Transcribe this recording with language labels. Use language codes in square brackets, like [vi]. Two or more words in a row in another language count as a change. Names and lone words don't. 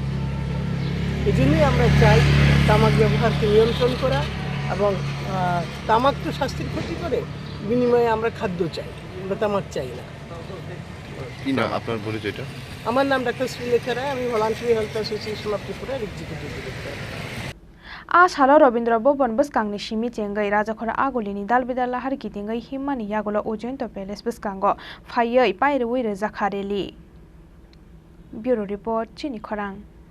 [bn] এই জন্যই আমরা চাই তামাক ব্যবহারকে নিয়ন্ত্রণ করা এবং তামাক তো স্বাস্থ্যের ক্ষতি করে, বিনিময়ে আমরা খাদ্য চাই, আমরা তামাক চাই না। কি নাম আপনার পরিচয়টা? আমার নাম ডাক্তার কhlaikha রায়, আমি ভলান্টারি হেলথ অ্যাসোসিয়েশন অফ ত্রিপুরার [en] executive director. [trp] Salo Robindra Bobon Buskangni Shimi Chengai Rajakhora Agulini Dalbidal Lahar Kitingai Himmani Yagola Ojento Palace Buskango Fayoi Pairui Zakhareli. [en] Bureau Report, [trp] Chini Khorang.